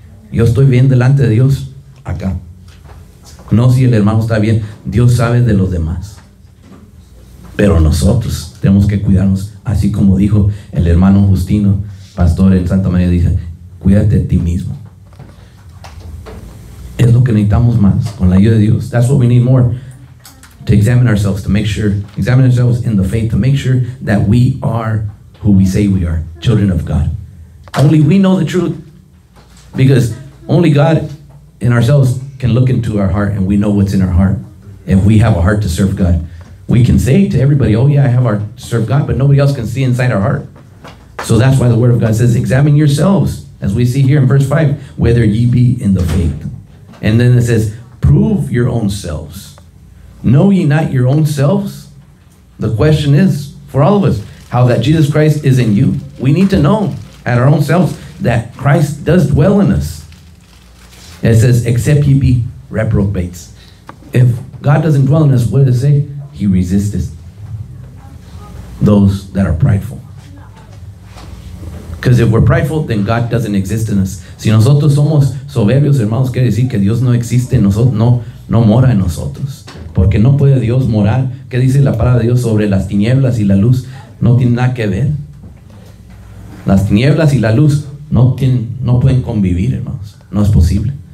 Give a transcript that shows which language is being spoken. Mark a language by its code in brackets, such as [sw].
[es] Yo estoy bien delante de Dios acá. No si el hermano está bien. Dios sabe de los demás. Pero nosotros tenemos que cuidarnos. Así como dijo el hermano Justino, pastor en Santa María, dice, cuídate de ti mismo. Es lo que necesitamos más, con la ayuda de Dios. [en] That's what we need more. To examine ourselves, to make sure, examine ourselves in the faith, to make sure that we are who we say we are, children of God. Only we know the truth, because only God in ourselves can look into our heart, and we know what's in our heart. If we have a heart to serve God, we can say to everybody, oh yeah, I have a heart to serve God, but nobody else can see inside our heart. So that's why the word of God says, examine yourselves, as we see here in verse 5, whether ye be in the faith. And then it says, prove your own selves. Know ye not your own selves? The question is, for all of us, how that Jesus Christ is in you. We need to know at our own selves that Christ does dwell in us. It says, except ye be reprobates. If God doesn't dwell in us, what does it say? He resists those that are prideful. Because if we're prideful, then God doesn't exist in us. [es] Si nosotros somos soberbios, hermanos, quiere decir que Dios no existe en nosotros, no mora en nosotros. Porque no puede Dios morar. ¿Qué dice la palabra de Dios sobre las tinieblas y la luz? No tiene nada que ver. Las tinieblas y la luz no pueden convivir, hermanos. No es posible.